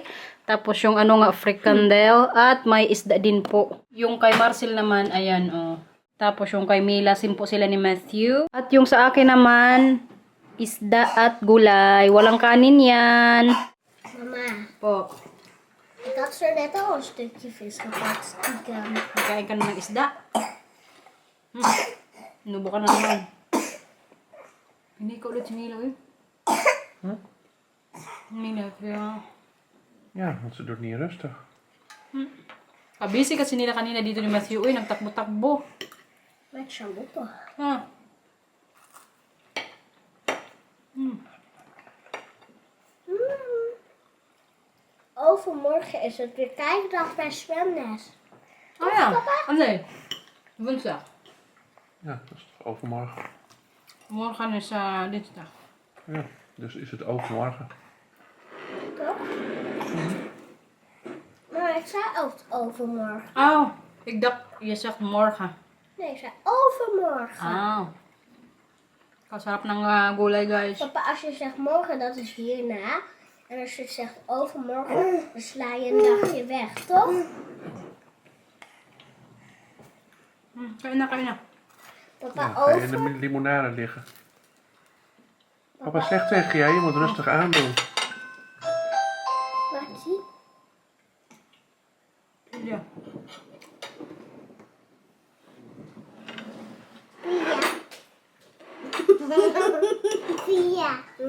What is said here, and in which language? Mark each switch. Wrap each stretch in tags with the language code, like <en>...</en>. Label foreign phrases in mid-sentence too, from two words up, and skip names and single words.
<tl>Tapos yung fricandel at may isda din po. Yung kay Marcel naman, ayan Tapos yung kay Mila, po sila ni Matthew. At yung sa akin naman, isda at gulay. Walang kanin yan. Mama, Po.</tl> <nl>ik had zo net al een stukje vis gepakt, stiekem.</nl> <tl>Kain ka na ng isda. Inubo ka na naman. Hindi ka ulit si Mila, Mila, kaya...</tl> <nl>Ja, want ze doet niet rustig.</nl> <tl>Kabisi kasi nila kanina dito ni Matthew. Uy, nagtakbo-takbo.</tl> <nl>Met chambotten. Ha? Overmorgen is het weer kijkdag bij Zwemnes. Oh ja. Oh nee. Woensdag. Ja, dat is toch overmorgen. Morgen is dinsdag. Ja, dus is het overmorgen. Toch? Maar ik zei ook overmorgen. Oh, ik dacht, je zegt morgen. Nee, ik zei overmorgen.</nl> <tl>Ah. Kasarap ng gulay, guys.</tl> <nl>Papa, als je zegt morgen, dat is hierna. En als je zegt overmorgen, dan sla je een dagje weg, toch?</nl> <tl>Kain na, kain na.</tl> <nl>Papa, Ja, ga je in over... de limonade liggen. Papa zegt tegen jij, je moet rustig aandoen. Laat zien. Ja. Via.</nl>